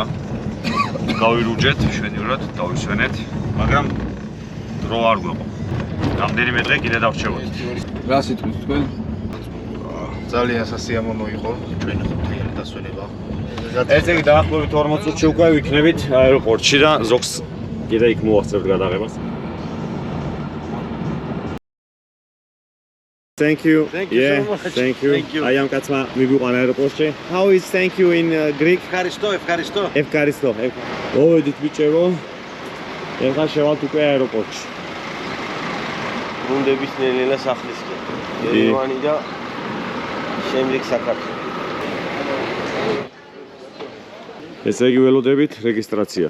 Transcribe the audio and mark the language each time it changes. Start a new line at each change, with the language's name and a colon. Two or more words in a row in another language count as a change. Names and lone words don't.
Georgian: გავირუჯეთ, შვენივრად დავისვენეთ, მაგრამ დრო არ გვეყო. რამდენიმე დღე კიდე დავრჩებოდით. რა სიტყვით თქვენ? ძალიან სასიამოვნო იყო ჩვენი ხუთიანი დასვენება. ესე იგი დაახლოებით 40 წუთში უკვე ვიქნებით აეროპორტში და ზოგს კიდე იქ მოვახცევთ გადაღებას.
English: Thank you. Thank you so much. Thank you. I am
Georgian: კაცმა მივიყვანა აეროპორტში.
English: How is thank you in Greek?
Greek: Ευχαριστώ, ευχαριστώ. Ευχαριστώ.
Georgian: მოვედით ბიჭებო. ეხლა შევალთ უკვე აეროპორტში. გუნდების ნელ-ნელა სახლისკენ. ერევანი და შემდეგ საქართველო. ესე იგი ველოდებით რეგისტრაციას.